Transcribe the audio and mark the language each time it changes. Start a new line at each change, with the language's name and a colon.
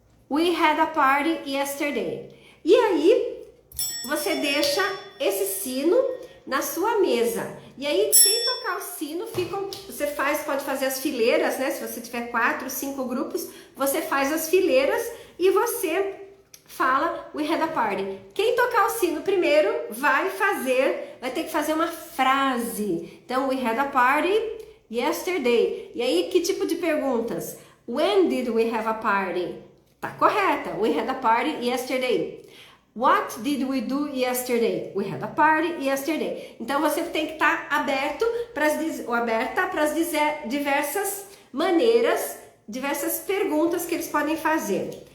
English: We had a party yesterday.
Portuguese: E aí, você deixa esse sino na sua mesa. E aí, quem tocar o sino, pode fazer as fileiras, né? Se você tiver 4, 5 grupos, você faz as fileiras e você fala
English: We had a party.
Portuguese: Quem tocar o sino primeiro vai ter que fazer uma frase. Então,
English: we had a party yesterday.
Portuguese: E aí, que tipo de perguntas?
English: When did we have a party?
Portuguese: Tá correta.
English: We had a party yesterday. What did we do yesterday? We had a party yesterday.
Portuguese: Então, você tem que estar aberta para as diversas maneiras, diversas perguntas que eles podem fazer.